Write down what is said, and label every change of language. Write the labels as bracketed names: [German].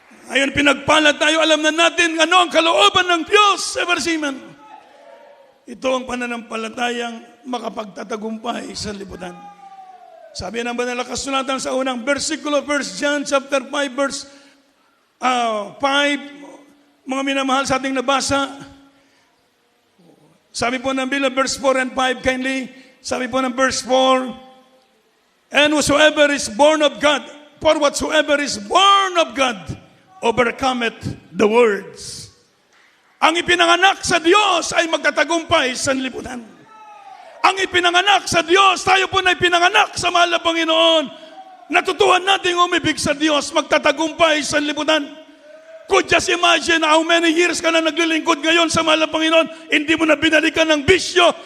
[Filipino] Ayon, pinagpala tayo, alam na natin ano ang kalooban ng Diyos. Amen. Ito ang pananampalatayang makapagtatagumpay sa liputan. Sabi ng banal na kasulatan sa unang versikulo, 1 John chapter 5, verse 5, mga minamahal sa ating nabasa. Sabi po ng Biblia, [English] verse 4 and 5, kindly. [Filipino] Sabi po ng [English] verse 4, and whatsoever is born of God, for whatsoever is born of God, overcometh the words. [Filipino] Ang ipinanganak sa Diyos ay magtatagumpay sa liputan. Ang ipinanganak sa Diyos, tayo po na ipinanganak sa mahal na Panginoon, natutuhan natin umibig sa Diyos, magtatagumpay sa liputan. [English] Could just imagine how many years [Filipino] ka na naglilingkod ngayon sa mahal na Panginoon, hindi mo na binalikan ng bisyo.